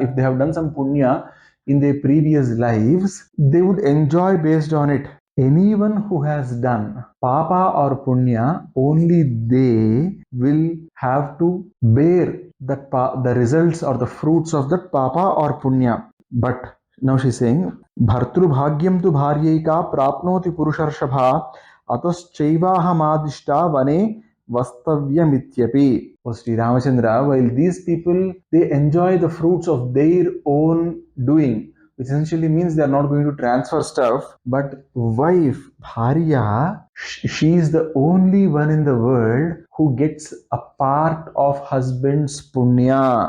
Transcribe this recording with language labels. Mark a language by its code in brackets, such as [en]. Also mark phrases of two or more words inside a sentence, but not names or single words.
[en] If they have done some punya in their previous lives, they would enjoy based on it. Anyone who has done papa or punya, only they will have to bear the results or the fruits of that papa or punya. But now she's saying, [sa] भर्तृ भाग्यं तु भार्यैका प्राप्नोति पुरुषर्षभ अतश्चैवाहमादिष्टा वने वस्तव्यमित्यपि. [en] For Sri Ramachandra, while these people, they enjoy the fruits of their own doing, which essentially means they are not going to transfer stuff, but wife, Bharya, she is the only one in the world who gets a part of husband's punya.